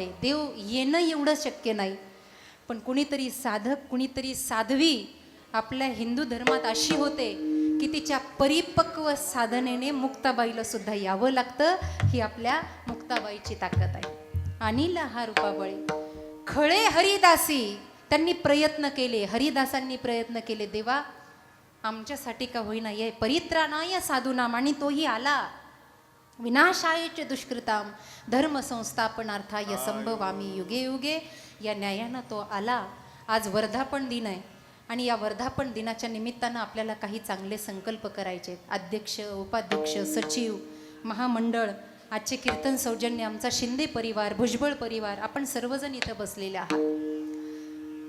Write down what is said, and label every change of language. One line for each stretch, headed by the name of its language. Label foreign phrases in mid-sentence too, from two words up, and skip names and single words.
Marathi: देव येणं एवढं शक्य नाही, पण कुणीतरी साधक, कुणीतरी साध्वी आपल्या हिंदू धर्मात अशी होते की तिच्या परिपक्व साधनेने मुक्ताबाईला सुद्धा यावं लागतं. ही आपल्या मुक्ताबाईची ताकद आहे. आणि लाहा रूपा बळे. खळे हरिदासी त्यांनी प्रयत्न केले, हरिदासांनी प्रयत्न केले, देवा आमच्यासाठी का होईना ये
Sanskrit: परित्राणाय साधूनाम,
Marathi: आणि तोही आला.
Sanskrit: विनाशायच दुष्कृताम धर्म संस्थापनार्थाय संभवामी युगे युगे,
Marathi: या न्यायानं तो आला. आज वर्धापन दिन आहे आणि या वर्धापन दिनाच्या निमित्तानं आपल्याला काही चांगले संकल्प करायचे आहेत. अध्यक्ष, उपाध्यक्ष, सचिव, महामंडळ, आजचे कीर्तन सौजन्य, आमचा शिंदे परिवार, भुजबळ परिवार, आपण सर्वजण इथं बसलेले आहात.